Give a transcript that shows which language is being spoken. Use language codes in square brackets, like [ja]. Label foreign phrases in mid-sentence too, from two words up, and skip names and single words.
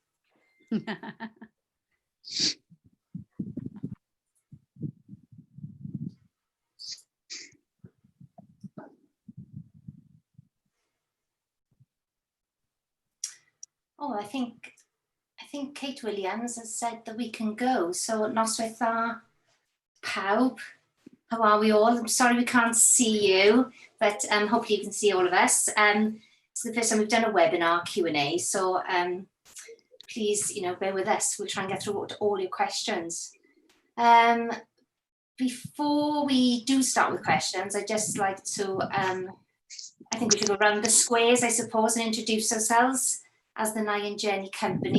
[en] Oh, I think Kate Williams has said that we can go. [cy] So noswaith dda pawb. [en] How are we all? I'm sorry we can't see you, but hopefully you can see all of us. It's the first time we've done a webinar Q&A, so please, bear with us. We'll try and get through all your questions. Before we do start with questions, I'd just like to, I think we should go around the squares, I suppose, and introduce ourselves as the Nye and Jennie company.